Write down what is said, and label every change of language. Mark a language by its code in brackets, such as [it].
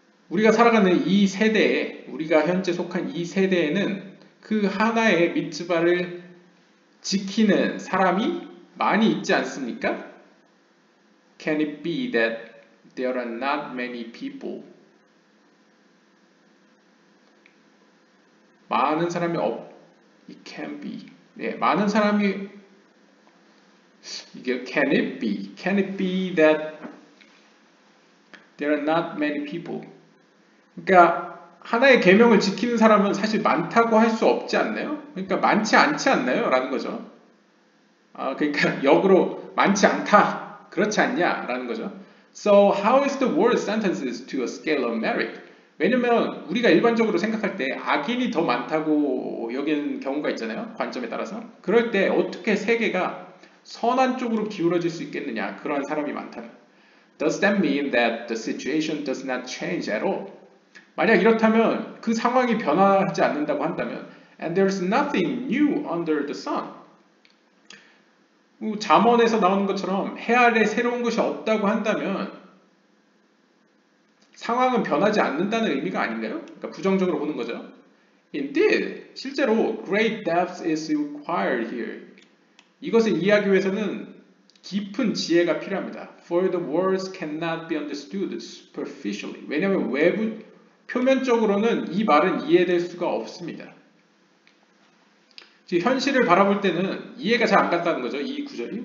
[ko] 우리가 살아가는 이 세대에, 우리가 현재 속한 이 세대에는 그 하나의 미tz바를 지키는 사람이 많이 있지 않습니까? [en] Can it be that there are not many people? [ko] 많은 사람이 [en] It can be. [ko] 네, 많은 사람이 이게 [en] can it be? Can it be that there are not many people? [ko] 그러니까 하나의 계명을 지키는 사람은 사실 많다고 할 수 없지 않나요? 그러니까 많지 않지 않나요? 라는 거죠. 그러니까 역으로 많지 않다. 그렇지 않냐? 라는 거죠. [en] So how is the world sentences to a scale of merit? [ko] 왜냐면 우리가 일반적으로 생각할 때 악인이 더 많다고 여기는 경우가 있잖아요. 관점에 따라서. 그럴 때 어떻게 세계가 선한 쪽으로 기울어질 수 있겠느냐. 그러한 사람이 많다면. [en] Does that mean that the situation does not change at all? [ko] 만약 이렇다면 그 상황이 변화하지 않는다고 한다면 [en] And there's nothing new under the sun. [ko] 잠언에서 나오는 것처럼 해 아래 새로운 것이 없다고 한다면 상황은 변하지 않는다는 의미가 아닌가요? 그러니까 부정적으로 보는 거죠. [en] Indeed, [ko] 실제로 [en] great depth is required here. [ko] 이것을 이해하기 위해서는 깊은 지혜가 필요합니다. [en] For the words cannot be understood superficially. [ko] 왜냐하면 표면적으로는 이 말은 이해될 수가 없습니다. 현실을 바라볼 때는 이해가 잘 안 간다는 거죠. 이 구절이.